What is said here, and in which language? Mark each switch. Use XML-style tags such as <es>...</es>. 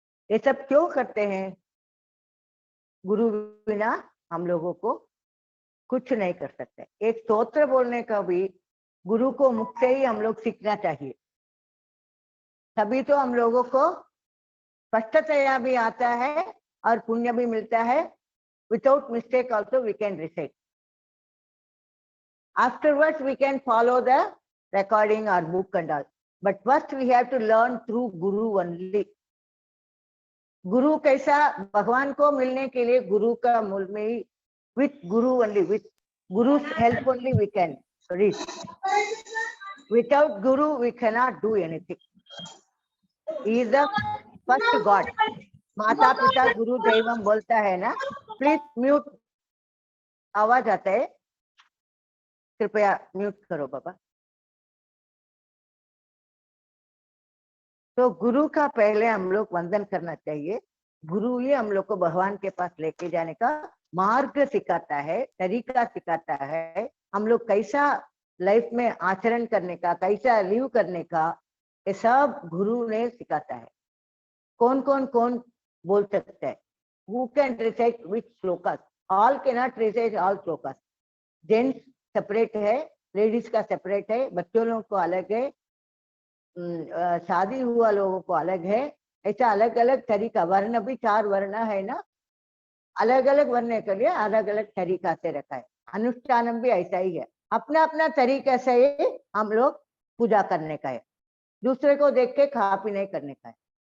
<hi>ये सब क्यों करते हैं? गुरु बिना हम लोगों को कुछ नहीं कर सकते। एक स्तोत्र बोलने का भी गुरु को मुख से ही हम लोग सीखना चाहिए, तभी तो हम लोगों को स्पष्टतया भी आता है और पुण्य भी मिलता है।</hi> <en>Without mistake also we can recite. Afterwards we can follow the recording or book and all, but first we have to learn through Guru only.</en> <hi>गुरु कैसा, भगवान को मिलने के लिए गुरु का मूल में ही,</hi> <en>with Guru only, with Guru's help only we can reach. Without Guru we cannot do anything. He is the first God.</en> <hi>माता पिता गुरु दैवम बोलता है ना। प्लीज म्यूट, आवाज आता है, कृपया म्यूट करो बाबा। तो गुरु का पहले हम लोग वंदन करना चाहिए। गुरु ही हम लोग को भगवान के पास लेके जाने का मार्ग सिखाता है, तरीका सिखाता है, हम लोग कैसा लाइफ में आचरण करने का, कैसा लिव करने का, ये सब गुरु ने सिखाता है। कौन कौन कौन बोल सकता है?</hi> <en>Who can recite which shlokas? All cannot recite all shlokas.</en> <hi>Gents separate है, लेडीज का सेपरेट है, बच्चों लोगों को अलग है, शादी हुआ लोगों को अलग है। ऐसा अलग अलग तरीका, वर्ण भी 4 वर्ण है ना, अलग अलग वर्ण के लिए अलग अलग तरीका से रखा है। अनुष्ठानम भी ऐसा ही है, अपना अपना तरीके से ही हम लोग पूजा करने का है, दूसरे को देख के खा पी नहीं करने का है।</hi>